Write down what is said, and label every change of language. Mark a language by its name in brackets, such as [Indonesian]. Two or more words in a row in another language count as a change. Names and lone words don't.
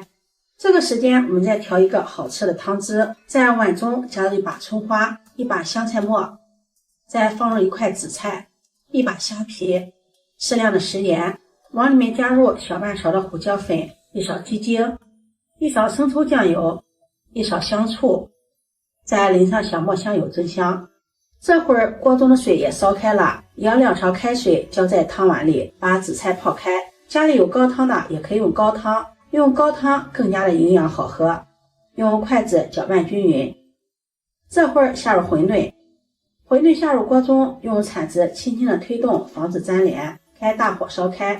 [Chinese] 這個時間我們再調一個好吃的湯汁，在碗中加入一把蔥花、一把香菜末，再放入一塊紫菜、一把蝦皮、適量的食鹽，往裡面加入小半勺的胡椒粉、一勺雞精、一勺生抽醬油、一勺香醋，再淋上小磨香油蒸香。這會兒鍋中的水也燒開了，舀2勺開水澆在湯碗裡，把紫菜泡開。家裡有高湯的也可以用高湯，用高湯更加的營養好喝。用筷子攪拌均勻。這會兒下入餛飩，餛飩下入鍋中，用鏟子輕輕的推動，防止粘連，開大火燒開。